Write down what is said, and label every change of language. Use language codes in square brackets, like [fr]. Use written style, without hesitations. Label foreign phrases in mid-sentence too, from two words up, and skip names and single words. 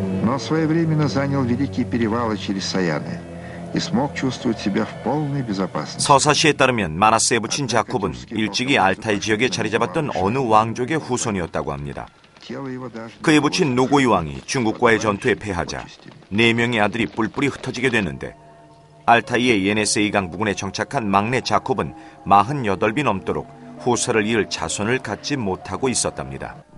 [ru] но своевременно занял великие перевалы через Саяны и смог чувствовать себя в полной безопасности. [ko] 서사시에 따르면 마나스에 붙인 자콥은 일찍이 알타이 지역에 자리 잡았던 어느 왕족의 후손이었다고 합니다. 그에 붙인 노고이 왕이 중국과의 전투에 패하자 4명의 아들이 뿔뿔이 흩어지게 됐는데 알타이의 예네세이강 부근에 정착한 막내 자콥은 48이 넘도록 후사를 이을 자손을 갖지 못하고 있었답니다.